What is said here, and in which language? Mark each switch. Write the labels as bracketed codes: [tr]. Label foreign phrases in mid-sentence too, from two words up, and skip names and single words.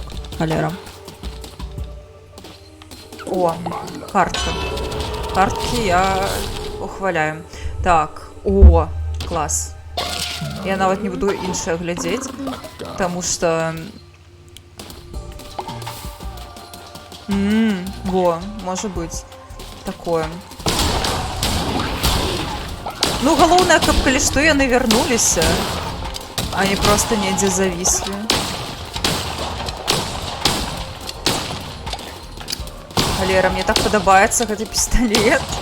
[be] Холера. О, картка. Картки я ухваляю. Так, о, класс. Я нават не буду іншае глядзець, [ru] потому что... Во, может быть. Такое. [be] Ну, галоўнае, каб калі што яны вярнуліся. [ru] Они просто недзе зависли. [be] Холера, мне так падабаецца гэты пісталет.